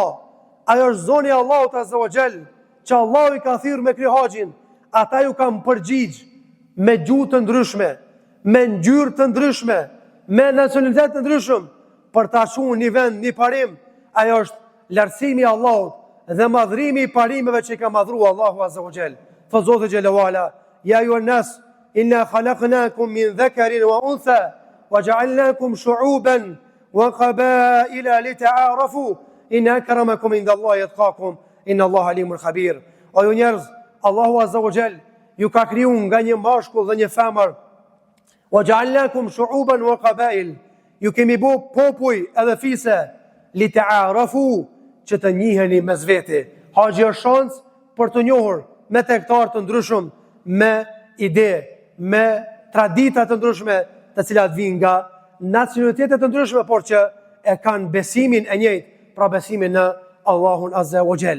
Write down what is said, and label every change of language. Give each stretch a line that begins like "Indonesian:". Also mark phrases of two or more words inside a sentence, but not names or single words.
Albanian: Ajo është zoni Allahut
Arabic: عز وجل,
Albanian: që Allahu i ka thirrur me kry haxhin, ata ju kanë përgjigj me gjuhë të ndryshme, me ngjyrë të ndryshme, me nacionalitet të ndryshëm, për ta shuar një vend, një parim. Ajo është lartësimi i Allahut dhe madhrimi i parimeve që i ka madhruar Allahu
Arabic: عز وجل. Fa Zoti جل وعلا, يا أيها الناس إنا خلقناكم من ذكر وأنثى وجعلناكم شعوبا وقبائل لتعارفوا إن أكرمكم عند الله يتقاكم إن الله عليم خبير.
Albanian: O ju njerëz, Allahu
Arabic: عز وجل
Albanian: ju ka kriju nga një mashkull dhe një femër.
Arabic: وجعلناكم شعوبا وقبائل,
Albanian: ju kemi bu popuj edhe fise, لتعارفوا, që të njiheni mes veti. Haxhi është shans për të njohur me tregtar të ndryshëm, me ide, me tradita të ndryshme, të cilat vijnë nga nacionalitetet të ndryshme, por që e kanë besimin e njëjtë, pra besimin në Allahun
Arabic: عز وجل.